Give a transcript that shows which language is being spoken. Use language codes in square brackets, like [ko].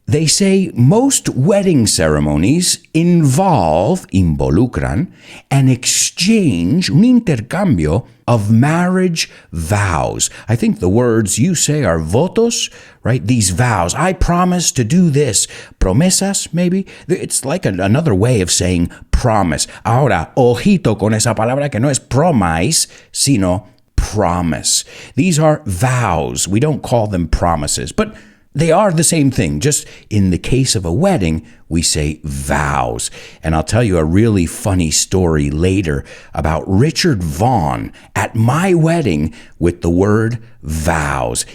[en] They say most wedding ceremonies involucran, an exchange, [es] un intercambio [en] of marriage vows. I think the words you say are votos, right? These vows. I promise to do this. Promesas, maybe? It's like another way of saying promise. [es] Ahora, ojito con esa palabra que no es promise, sino promise. [en] These are vows. We don't call them promises, but they are the same thing. Just in the case of a wedding, we say vows. And I'll tell you a really funny story later about Richard Vaughn at my wedding with the word vows.